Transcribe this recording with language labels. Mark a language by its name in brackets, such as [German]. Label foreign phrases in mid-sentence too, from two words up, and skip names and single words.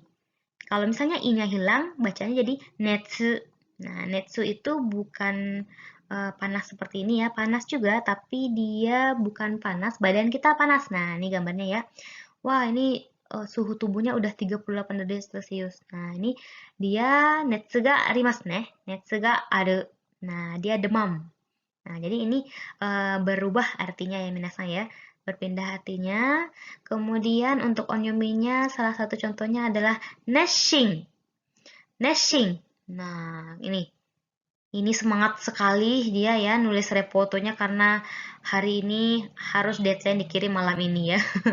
[Indonesian] Kalau misalnya i-nya hilang, bacanya jadi netsu. Nah, netsu itu bukan panas seperti ini ya, panas juga, tapi dia bukan panas, badan kita panas. Nah, ini gambarnya ya. Wah, ini suhu tubuhnya udah 38 derajat Celcius. Nah, ini dia [Japanese] 熱がありますね。熱がある. [Indonesian] Nah, dia demam. Nah, jadi ini berubah artinya ya minasang ya. Berpindah artinya. Kemudian untuk onyominya salah satu contohnya adalah neshing. Neshing. Nah, ini semangat sekali dia ya nulis reportonya karena hari ini harus deadline dikirim malam ini ya.